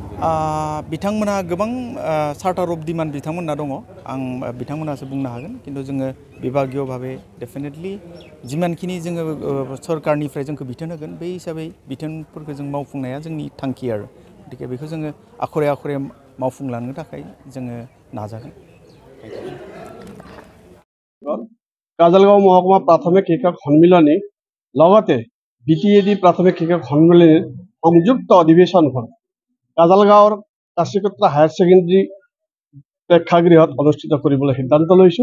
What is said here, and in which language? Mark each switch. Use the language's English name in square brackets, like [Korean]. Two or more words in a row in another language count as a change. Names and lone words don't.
[Bodo] बिथांमोनहा गोबां [English] charter of demand [Bodo] बिथांमोनहा दङ आं बिथांमोनासो बुंनो हागोन खिन्थु जोङो [Assamese] বিভাগীয় ভাৱে [Bodo] डेफिनेटलि जिमानखिनि जोङो सरकारनिफ्राय जोंखौ बिथोन होगोन बे हिसाबै बिथोनफोरखौ जों मावफुंनाया जोंनि थांखि आरो गतिके बेखौ जोङो आखरे आखरे मावफुंलांनो थाखाय जोङो नाजागोन। [Assamese] কাজলগাঁও মহকুমা প্ৰাথমিক শিক্ষক সন্মিলনী লগতে বিটিএডি প্ৰাথমিক শিক্ষক সন্মিলনীৰ সংযুক্ত অধিৱেশনখন কাজলগাঁৱৰ কাশীকোট্ৰা হায়াৰ ছেকেণ্ডেৰী প্ৰেক্ষাগৃহত অনুষ্ঠিত কৰিবলৈ সিদ্ধান্ত লৈছোঁ।